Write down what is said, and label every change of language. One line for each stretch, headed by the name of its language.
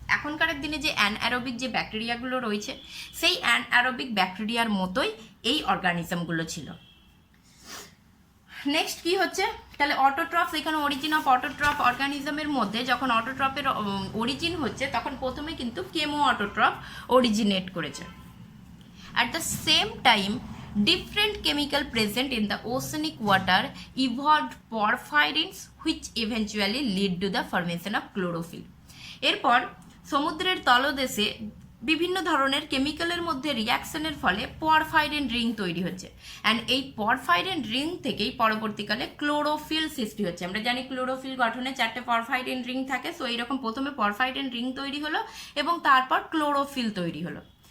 Bangla: এখনকার দিনে যে অ্যানঅ্যারোবিক যে ব্যাকটেরিয়াগুলো রয়েছে সেই অ্যানঅ্যারোবিক ব্যাকটেরিয়ার মতোই এই অর্গানিজমগুলো ছিল। নেক্সট কি হচ্ছে, তাহলে অটোট্রফস, এখানে অরিজিন অফ অটোট্রফ অর্গানিজমের মধ্যে যখন অটোট্রফের অরিজিন হচ্ছে তখন প্রথমে কিন্তু কেমো অটোট্রফ অরিজিনেট করেছে।
English: At the same time, Different chemical present in the oceanic water evolved porphyrins which eventually lead to the formation of chlorophyll.
Bangla: এরপর সমুদ্রের তলদেশে বিভিন্ন ধরনের কেমিক্যালের মধ্যে রিয়াকশনের ফলে পরফাইরিন রিং তৈরি হচ্ছে, অ্যান্ড এই পরফাইরিন রিং থেকেই পরবর্তীকালে ক্লোরোফিল সৃষ্টি হচ্ছে। আমরা জানি ক্লোরোফিল গঠনে 4টে পরফাইরিন রিং থাকে, সো এইরকম প্রথমে পরফাইরিন রিং তৈরি হলো এবং তারপর ক্লোরোফিল তৈরি হলো।